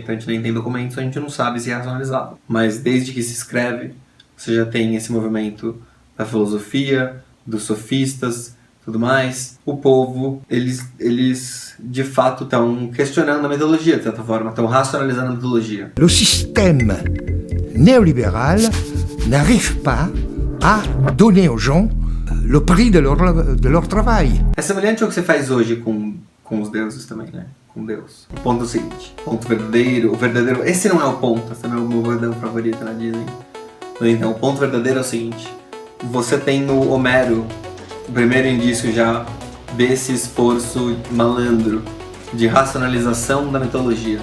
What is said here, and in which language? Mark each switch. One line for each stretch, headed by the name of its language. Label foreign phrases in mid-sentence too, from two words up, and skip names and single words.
Portuguese: Então a gente nem tem documentos, a gente não sabe se é racionalizado. Mas desde que se escreve, você já tem esse movimento da filosofia, dos sofistas, tudo mais. O povo, eles de fato estão questionando a mitologia, de certa forma, estão racionalizando a mitologia.
French: Le système néolibéral n'arrive pas à donner aux gens le prix de leur travail.
Portuguese: É semelhante ao que você faz hoje com os deuses também, né? Com Deus. O ponto é o seguinte: o verdadeiro. Esse não é o ponto, esse não é o meu verdadeiro favorito na Disney. Então, o ponto verdadeiro é o seguinte: você tem no Homero o primeiro indício já desse esforço malandro de racionalização da mitologia.